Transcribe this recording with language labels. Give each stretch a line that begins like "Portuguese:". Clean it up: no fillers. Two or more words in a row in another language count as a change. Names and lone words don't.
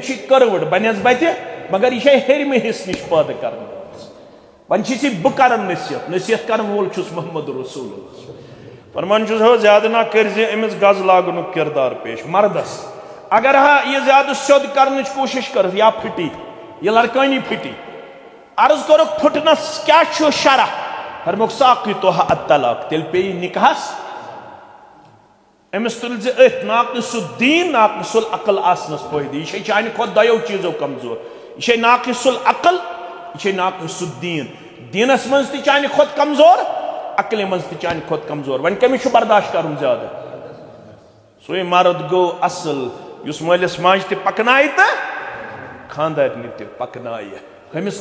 Kashmiri: چھِ کٔروٕڑ بنسبتہِ مگر یہِ چھے ہیٚرمہِ حصہٕ نش پٲدٕ کرنٲومٕژ وۄنۍ چھِ یہِ بہٕ کران نصیحت کرن وول چھُس محمد رسول فرمان چھُس ہو زیادٕ نہ کٔرزِ أمِس گز لاگنُک کردار پیش مردس اگر ہا یہ زیادہ سیوٚد کرنٕچ کوٗشش کٔرٕس یا پھٕٹی یہ لڑکٲنی پھٕٹی عرض کوٚرُکھ پھٕٹنس کیاہ چھُ شرح فرموکھ
Arabic: ساقِطُہا الطلاق
Kashmiri: تیٚلہِ پیٚیہِ نکاحس أمِس تُلۍ زِ أتھۍ
Arabic: ناقص الدین ناقص العقل
Kashmiri: آسنس فٲیدٕ یہِ چھے چانہِ کھۄتہٕ دۄیو چیٖزو کمزور یہِ چھے
Arabic: ناقص العقل
Kashmiri: یہِ چھے
Arabic: ناقص الدین
Kashmiri: دیٖنس منٛز تہِ چانہِ کھۄتہٕ کمزور عقلہِ منٛز تہِ چانہِ کھۄتہٕ کمزور وۄنۍ کٔمِس چھُ برداشت کرُن زیادٕ سُے مرد گوٚو اصل یُس مٲلِس ماجہِ تہِ پکنایہِ تہٕ خاندارنہِ تہِ پکنایہِ أمِس